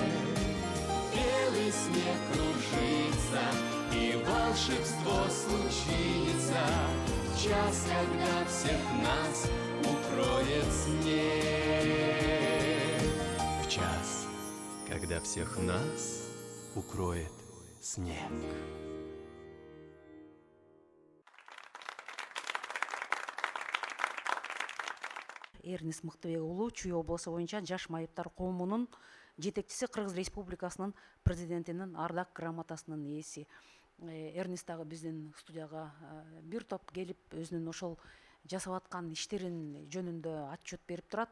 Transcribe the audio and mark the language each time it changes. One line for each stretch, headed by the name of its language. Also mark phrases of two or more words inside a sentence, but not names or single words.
Russian: Белый снег кружится, и волшебство случится в час, когда всех нас укроет снег. В час, когда всех нас укроет снег.
Kyrgyz: Эрнис Мыктыбек уулу Чүй облусу боюнча жаш майыптар коомунун жетекчиси, Кыргыз Республикасынын президентинин ардак грамотасынын ээси. Эрнис дагы биздин студияга бир топ келип өзүнүн ошол жасап аткан иштерин жөнүндө отчет берип турат.